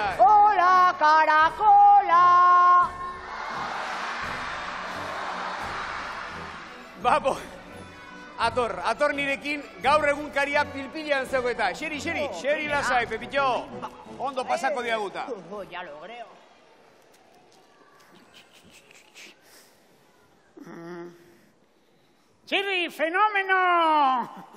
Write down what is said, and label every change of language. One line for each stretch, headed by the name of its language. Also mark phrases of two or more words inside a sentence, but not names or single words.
Spanish: Hola, karakola!
Basque: Babo, ator nirekin gaur egunkaria pilpilean zego eta. Xeri lasai, Pepito. Ondo pasako diaguta.
Spanish: Ya lo creo.
Basque: Txirri, fenomeno!